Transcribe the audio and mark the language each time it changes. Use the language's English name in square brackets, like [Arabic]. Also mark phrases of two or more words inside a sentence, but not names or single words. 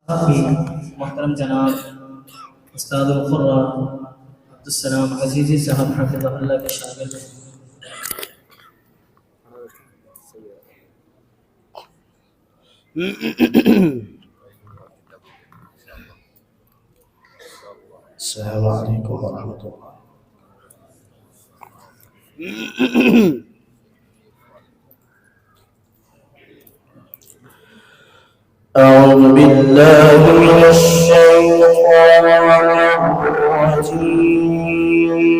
[Urdu] محترم جناب استاد خرا عبدالسلام عزیزی صاحب حفظہ اللہ کے شاگرد [Arabic] السلام عليكم ورحمة الله. أعوذ بالله من الشيطان الرجيم.